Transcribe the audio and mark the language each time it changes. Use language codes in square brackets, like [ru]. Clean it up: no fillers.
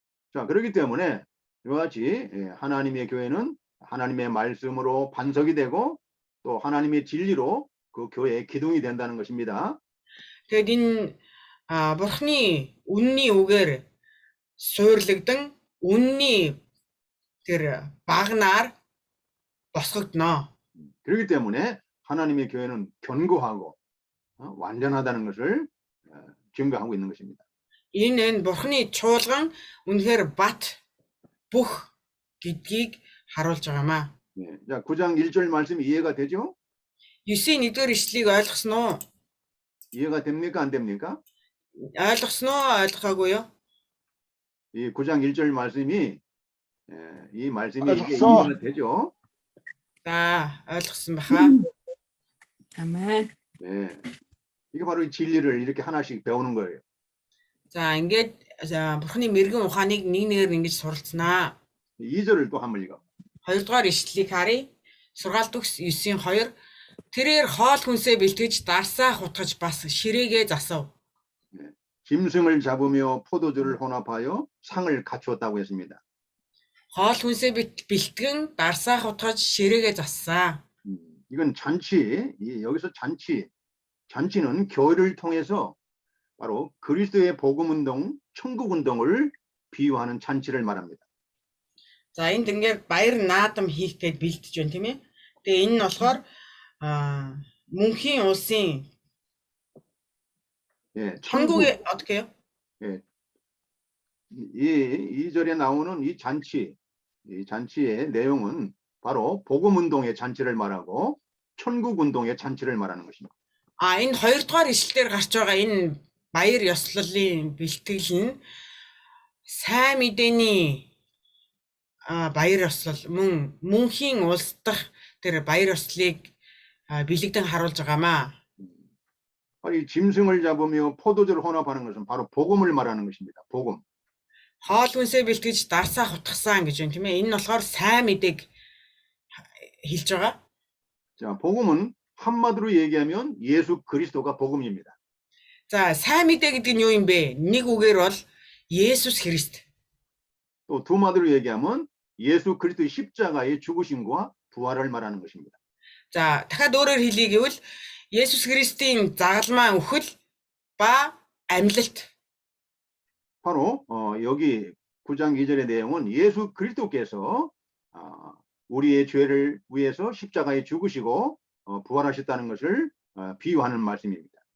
[ko] 자, 그렇기 때문에 이와 같이 하나님의 교회는 하나님의 말씀으로 반석이 되고 또 하나님의 진리로 그 교회의 기둥이 된다는 것입니다. [mn] Тэгэд энэ бурхны үнний үгээр суурлагдсан үнний тэр багнаар босгогдно. [ko] 그렇기 때문에 하나님의 교회는 견고하고 완전하다는 것을 증거하고 있는 것입니다. [mn] Энэ бурхны чуулган үнэхээр бат бүх гэдгийг харуулж байгаамаа. [ko] 자, 9장 1절 말씀이 이해가 되죠? [mn] 9-ийн 1-р ишлэлийг ойлгосноо? [ko] 이해가 됩니까? 안 됩니까? [mn] ойлгосноо? ойлгохаагүй юу? [ko] 이 9장 1절 말씀이 이 말씀이 이게 [mn] ойлгосоо. [ko] 이해가 되죠? [mn] За, ойлгосон баха. Амен. [ko] 네. 이게 바로 이 진리를 이렇게 하나씩 배우는 거예요. [mn] За, ингээд бурхны мэрэгэн ухааныг нэг нэгээр ингэж суралцнаа. [ko] 2절을 또 한번 읽어. [mn] 2-р ишлэлийг харъя. Сургаалт төгс 9-2. Тэрээр хоол хүнсээ бэлтгэж дарсаа хутгаж бас ширээгээ засав. [ko] 짐승을 잡으며 포도주를 혼합하여 상을 갖추었다고 했습니다. [mn] Хоол хүнсээ бэлтгэн дарсаа хутгаж ширээгээ зассан. [ko] 이건 잔치, 여기서 잔치는 교회를 통해서 바로 그리스도의 복음 운동, 천국 운동을 비유하는 잔치를 말합니다. [mn] За энд ингээд баяр наадам хийхтэй бэлтэж байна тийм ээ. Тэгээ энэ нь болохоор мөнхийн улсын [ko] 천국의 어떻게 해요? 이 절에 나오는 이 잔치의 내용은 바로 복음 운동의 잔치를 말하고 천국 운동의 잔치를 말하는 것입니다. [mn] Энэ 2-р ишлэлээр гарч байгаа энэ баяр ёслолын бэлтгэл нь сайн мэдээний баяр ёслол мөн мөнхийн улс дахь тэр баяр ёслолыг бэлэгдэн харуулж байгаамаа. [ko] 이 짐승을 잡으며 포도주를 혼합하는 것은 바로 복음을 말하는 것입니다. 복음. [mn] Хоол хүнсээ бэлтгэж дарсаа хутгасан гэж байна тийм ээ. Энэ нь болохоор сайн мэдээг хэлж байгаа. [ko] 자, 복음은 한마디로 얘기하면 예수 그리스도가 복음입니다. [mn] За, сайн мэдээ гэдэг нь юу юм бэ? Нэг үгээр бол Есүс Христ. [ko] 또 두 마디로 얘기하면 예수 그리스도의 십자가의 죽으심과 부활을 말하는 것입니다. [mn] За, дахиад өөрөөр хэлье гэвэл Есүс Христийн загалмаа үхэл ба амьлалт. [ko] 바로 여기 9장 2절의 내용은 예수 그리스도께서 우리의 죄를 위해서 십자가에 죽으시고 부활하셨다는 것을 비유하는 말씀입니다.